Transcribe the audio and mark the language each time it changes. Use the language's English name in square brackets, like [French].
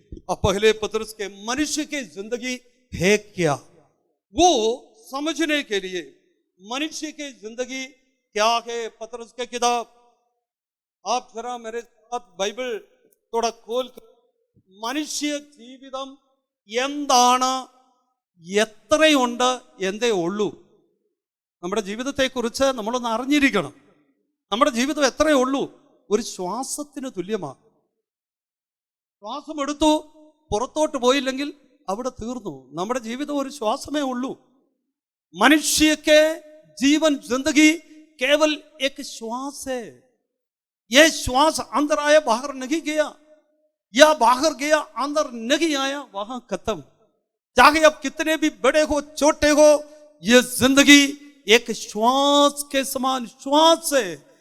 [Hindi] अब पहले पतरस के मनुष्य की जिंदगी है क्या, वो समझने के लिए मनुष्य की जिंदगी क्या है, पतरस के किताब आप जरा मेरे साथ बाइबल थोड़ा खोल कर, [Malayalam] മനുഷ്യ ജീവിതം എന്താണ്, എത്രയുണ്ട് എന്തേ ഉള്ളൂ. നമ്മുടെ ജീവിതത്തെക്കുറിച്ച് നമ്മളൊന്ന് അറിഞ്ഞിരിക്കണം. നമ്മുടെ ജീവിതം എത്രയേ ഉള്ളൂ, ഒരു ശ്വാസത്തിന് തുല്യമാണ്. ശ്വാസം എടുത്തു പുറത്തോട്ട് പോയില്ലെങ്കിൽ അവിടെ തീർന്നു. നമ്മുടെ ജീവിതം ഒരു ശ്വാസമേ ഉള്ളൂ. [Hindi] मनुष्य के जीवन जिंदगी केवल एक श्वास है. यह श्वास अंदर आया बाहर नहीं गया, या बाहर गया अंदर नहीं आया, वहां खत्म. चाहे अब कितने भी बड़े हो छोटे हो, यह जिंदगी एक श्वास के समान श्वास है.